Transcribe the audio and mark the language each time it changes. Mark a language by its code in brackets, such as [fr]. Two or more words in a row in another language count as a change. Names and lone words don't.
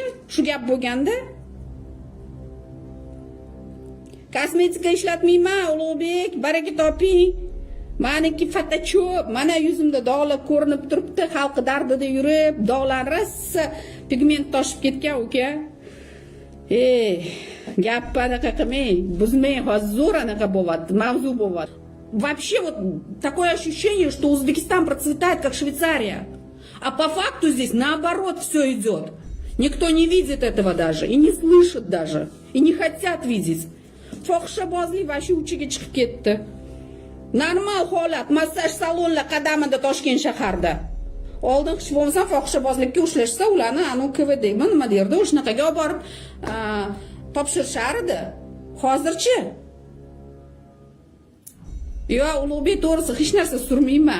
[uz] Shu gap bo'lganda kosmetika ishlatmayman, Ulug'bek, baraka toping. Meniki fotochop, mana yuzimda dog'lar ko'rinib turibdi, xalq dardida yurib, dog'lar rosa pigment toshib ketgan uka. Gap anaqa qilmang, buzmang, hozir zo'r anaqa bo'lyapti, mavzu bo'lyapti. [ru] Вообще вот такое ощущение, что Узбекистан процветает как Швейцария. А по факту здесь наоборот все идет. Никто не видит этого даже, и не слышит даже, и не хотят видеть. [uz] Fohishabozlik va shu uchiga chiqib ketdi. Normal holat, massaj salonlar qadamida Toshkent shaharda. Oldin hech bo'lmasa fohishabozlikka ushlashsa, ularni KVD nima derdi, o'shanaqaga olib borib topshirishar edi. Hozirchi yo Ulug'bek to'g'risi hech narsa surmayman.